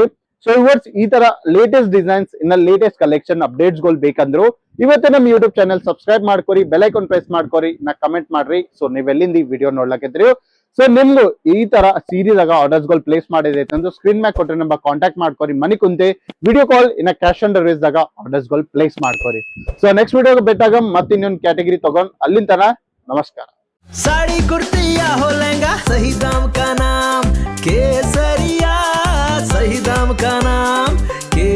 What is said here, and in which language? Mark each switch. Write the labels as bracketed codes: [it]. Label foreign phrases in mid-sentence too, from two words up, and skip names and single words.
[kn] ಸೊ ಇವರ್ಸ್ ಈ ತರ [en] latest designs [kn] ಇನ್ನ [en] latest collection updates [kn] ಗಳು ಬೇಕಂದ್ರು ಇವತ್ತೇ ನಮ್ಮ [en] YouTube channel subscribe [kn] ಮಾಡ್ಕೊರಿ, [en] bell icon press [kn] ಮಾಡ್ಕೊರಿ, ನಾ ಕಮೆಂಟ್ ಮಾಡ್ರಿ. ಸೊ ನೀವ್ ಎಲ್ಲಿಂದ ಈ ವಿಡಿಯೋ ನೋಡ್ಲಕತ್ತೀರಿ. ಸೊ ನಿಮ್ಗೂ ಈ ತರ [en] sarees orders [kn] ಗಳು ಪ್ಲೇಸ್ ಮಾಡಿದೈತೆ ಅಂದ್ರೆ ಸ್ಕ್ರೀನ್ ಮ್ಯಾಗ್ ಕೊಟ್ಟರೆ ನಮ್ಮ ಕಾಂಟ್ಯಾಕ್ಟ್ ಮಾಡ್ಕೊರಿ. ಮನಿ ಕುಂತೆ [en] video call [kn] ಇನ್ನ [en] cash on delivery [kn] ದಾಗ ಆರ್ಡರ್ಸ್ ಗಳು ಪ್ಲೇಸ್ ಮಾಡ್ಕೊರಿ. ಸೊ [en] next video [kn] ಬೆಟ್ಟಾಗ ಮತ್ತೆ ಇನ್ನೊಂದು ಕ್ಯಾಟಗರಿ ತಗೊಂಡ್ ಅಲ್ಲಿಂದ ತನ ನಮಸ್ಕಾರ. [hi] साड़ी कुर्ती या हो लहंगा, सही दाम का नाम केसरिया, सही दाम का नाम